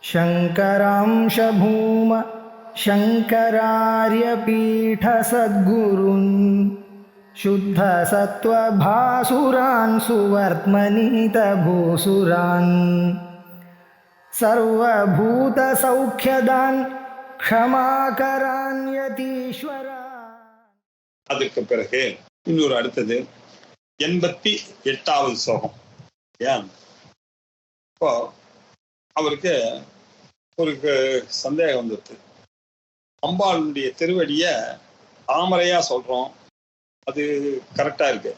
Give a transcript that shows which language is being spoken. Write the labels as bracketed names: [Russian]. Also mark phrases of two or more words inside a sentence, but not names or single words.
[Sanskrit] शङ्करांश भूम शङ्करार्यपीठसद्गुरून् शुद्धसत्त्वभासुरान् सुवर्त्मनीतभूसुरान् सर्वभूतसौख्यदान् क्षमाकरान् यतीश्वरान्. [Tamil] அதுக்கு பிறகு இன்னொரு அடுத்தது 88வது ஸ்லோகம். ஏன் இப்போ அவருக்கு ஒரு சந்தேகம் வந்துருது. அம்பாளுடைய திருவடிய தாமரையா சொல்றோம், அது கரெக்டா இருக்கு.